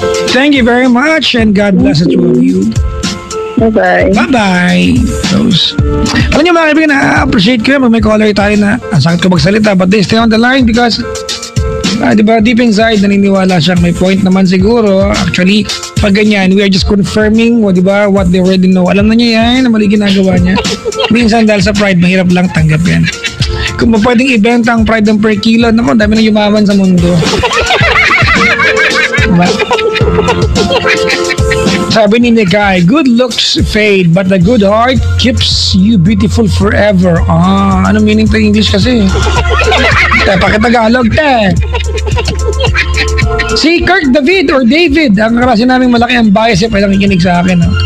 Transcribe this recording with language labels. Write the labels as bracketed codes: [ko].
[en] Thank you very much and God bless the two of you. Bye-bye. Bye-bye. Those. [tl] Alam niyo mga kaibigan, na-appreciate ko yun. May caller tayo na ang sakit ko magsalita [en] but they stay on the line because diba, deep inside, [tl] naniniwala siya. May point naman siguro. [en] Actually, [tl] pag ganyan, [en] we are just confirming diba, what they already know. [tl] Alam na niya yan, na mali ginagawa niya. Minsan dahil sa pride, mahirap lang tanggap yan. Kung pwedeng ibenta ang pride ng per kilo, naku, dami na yumaman sa mundo. Diba? Sabi ni Nikay, [en] good looks fade, but the good heart keeps you beautiful forever. [tl] Ano meaning to English kasi? Pakitagalog, Si Kirk David or David, ang karasi naming malaki ang bicep, ay nakikinig sa akin.